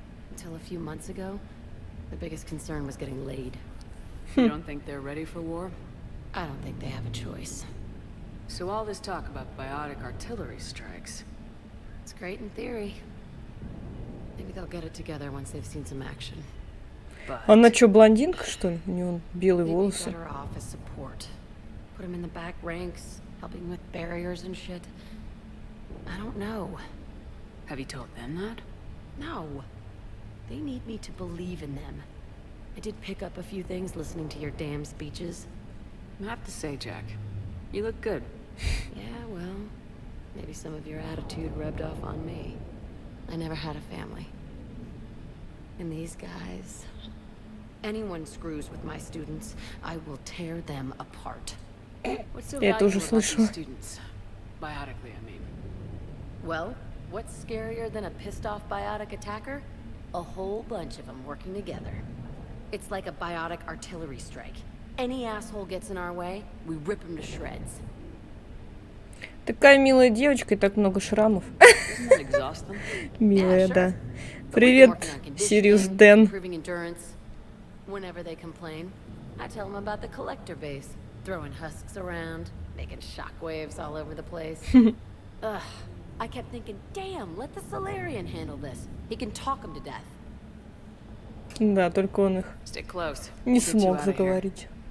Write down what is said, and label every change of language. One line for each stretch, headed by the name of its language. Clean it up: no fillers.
English: Until a few months ago, the biggest concern was getting laid. You don't think they're ready for war? I don't think they have a choice. So all this talk about biotic artillery strikes, it's great in theory. Maybe they'll get it together once they've seen some action.
Russian: Она что, блондинка, что ли? У нее белые волосы.
English: Better off as support. Put him in the back ranks, helping with barriers and shit. I don't know. Have you told them that? No. They need me to believe in them. I did pick up a few things listening to your damn speeches. I have to say, Jack, you look good. Yeah, well, maybe some of your attitude rubbed off on me. I never had a family. And these guys... Anyone screws with my students, I will tear them apart. What's so valuable about these students? Biotically, I mean. Well, what's scarier than a pissed-off biotic attacker? A whole bunch of them working together. It's like a biotic artillery strike. Any asshole gets in our way, we rip him to shreds.
Russian: Такая милая девочка и так много шрамов. Милая, да. Привет, Сириус Дэн.
English: Whenever they complain, I tell them about the collector base, throwing husks around, making shockwaves all over the place. Ugh, I kept thinking, damn, let the Solarian handle this. He can talk them to death.
Russian: Да, только он их не смог заговорить.